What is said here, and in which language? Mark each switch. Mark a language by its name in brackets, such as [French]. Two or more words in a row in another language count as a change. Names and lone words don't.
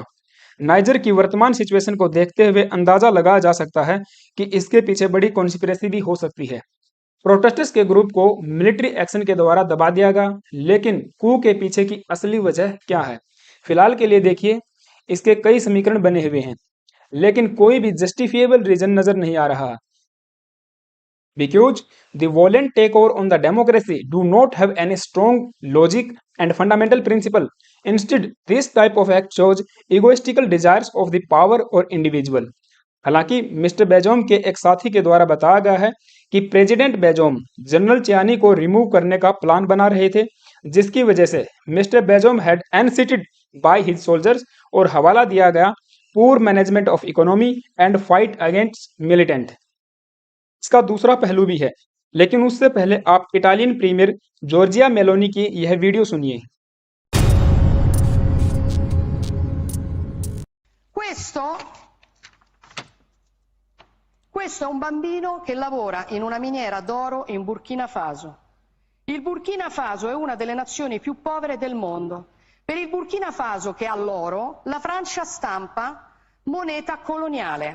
[Hindi] नाइजर की वर्तमान सिचुएशन को देखते हुए अंदाजा लगाया जा सकता है कि इसके पीछे बड़ी कॉन्स्पिरेसी भी हो सकती है। प्रोटेस्टर्स के ग्रुप को [English] military action [Hindi] के द्वारा दबा दिया गया, लेकिन कू के पीछे की असली वजह क्या है? फिलहाल के लिए देखिए, इसके कई समीकरण बने हुए हैं, लेकिन कोई भी [English] justifiable reason [Hindi] नजर नहीं आ रहा। [English] Because the violent takeover on the democracy do not have any strong logic and fundamental principle. Instead, this type of act shows egoistical desires of the power or individual. [Hindi] हालांकि मिस्टर बैजोम के एक साथी के द्वारा बताया गया है कि प्रेसिडेंट बैजोम जनरल चियानी को रिमूव करने का प्लान बना रहे थे, जिसकी वजह से मिस्टर बैजोम [English] had unseated by his soldiers, [Hindi] और हवाला दिया गया [English] poor management of economy and fight against militant. [Hindi] इसका दूसरा पहलू भी है, लेकिन उससे पहले आप [English] Italian premier [Hindi] जॉर्जिया मेलोनी की यह वीडियो सुनिए। [Italian] Questo è un bambino che lavora in una miniera d'oro in Burkina Faso. Il Burkina Faso è una delle nazioni più povere del mondo. Per il Burkina Faso, che ha l'oro, la Francia stampa moneta coloniale.